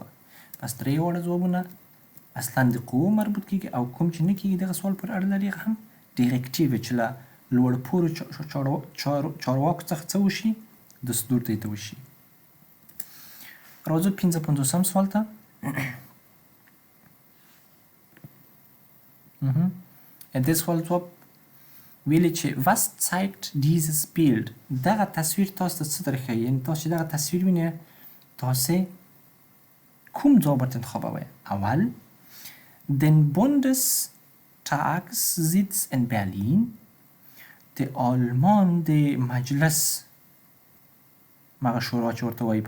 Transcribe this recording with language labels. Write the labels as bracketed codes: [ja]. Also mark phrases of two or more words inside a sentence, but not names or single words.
[ps] پس درې واړه ځوابونه اصلا د قوو مربوط کیږي او کوم چې نه کیږي دغه سوال پورې اړه لري هم ډیرکټیو چې له لوړپوړو چارواکو څخه څه وشي؟ دستور دوی ته وشي. راځو 55 سوال ته. دې سوال ځواب ویلي چې [de] was zeigt dieses Bild؟ [ps] دغه تصویر تاسو ته څه درښیي؟ یعنې تاسو چې دغه تصویر وینئ تاسې کوم ځواب ورته انتخابوئ؟ [de] اول den Bundestagssitz in Berlin، [ps] د آلمان د مجلس مغه شورا چې ورته وایي په